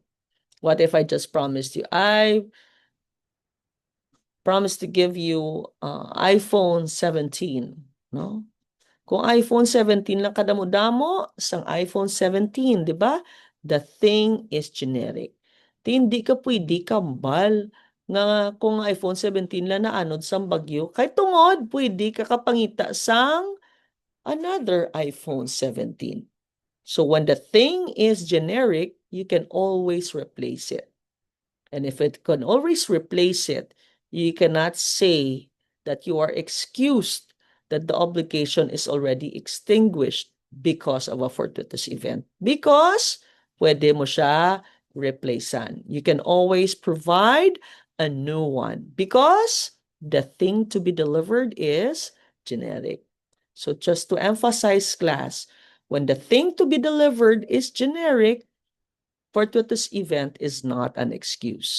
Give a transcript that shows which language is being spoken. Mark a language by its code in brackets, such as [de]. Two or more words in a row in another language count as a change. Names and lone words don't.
[en] What if I just promised you, I promised to give you iPhone 17, no? [hil] Kung iPhone 17 lang kadamo-damo, sang iPhone 17, di ba? [en] The thing is generic. [hil] Hindi ka pwede kambal nga kung iPhone 17 lang naanod sang bagyo, kay tungod pwede ka kapangita sang another iPhone 17. [en] So when the thing is generic, you can always replace it. And if it can always replace it, you cannot say that you are excused that the obligation is already extinguished because of a fortuitous event. [hil] Because pwede mo siya replacean. [en] You can always provide a new one because the thing to be delivered is generic. So just to emphasize, class, when the thing to be delivered is generic, fortuitous event is not an excuse.